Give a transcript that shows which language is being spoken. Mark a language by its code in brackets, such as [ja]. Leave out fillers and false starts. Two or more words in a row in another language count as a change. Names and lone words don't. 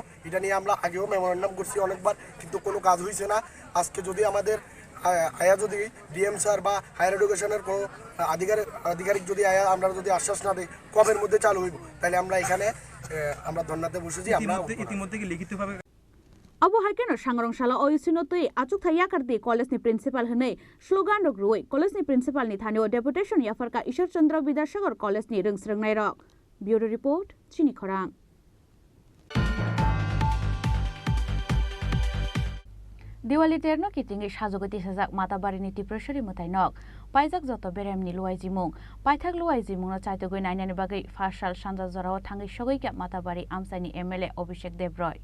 [bn] এটা নিয়ে আমরা আগেও মেমোরেন্ডাম করছি অনেকবার, কিন্তু কোনো কাজ হয়েছে না। আজকে যদি আমাদের আয়া যদি [en] DM sir [bn] বা [en] higher education-er [bn] কোনো আধিকারিক যদি আয়া আমরা যদি আশ্বাস না দেয় কবের মধ্যে চালু হইব, তাহলে আমরা এখানে আমরা ধর্নাতে বসেছি। আমরা ইতিমধ্যে কি লিখিতভাবে [trp] Abo haikeno sangrong sala oisinotui achuk thaya karti college ni principal hne slogan rok ruoi college ni principal ni thanio deputation yafarka Ishor Chandra Vidyasagar college ni rengsrengnai rok. [en] Bureau report [trp] Chini Khorang. Diwali terno kitingi sajogoti sajak matabari ni tiprashari mutainok paijak joto beremni luai jimung paithak luai jimung no chaitogoi nainani bagai farsal sanja jorao thangi sogoi kya matabari amsaini MLA Abhishek Devroy.